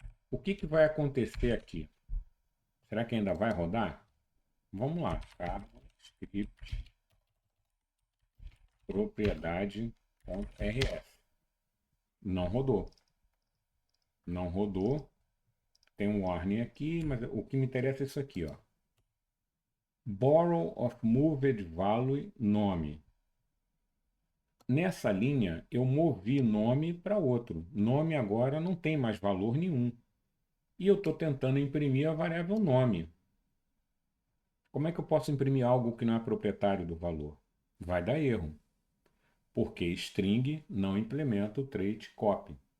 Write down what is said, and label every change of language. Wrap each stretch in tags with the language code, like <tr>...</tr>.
<pt>O que vai acontecer aqui? Será que ainda vai rodar? Vamos lá, cargo script propriedade.rs. Não rodou. Não rodou. Tem um warning aqui, mas o que me interessa é isso aqui, ó.</pt> <en>Borrow of moved value nome.</en> <pt>Nessa linha, eu movi nome para outro. Nome agora não tem mais valor nenhum. E eu estou tentando imprimir a variável nome. Como é que eu posso imprimir algo que não é proprietário do valor? Vai dar erro, porque string não implementa o trait copy.</pt>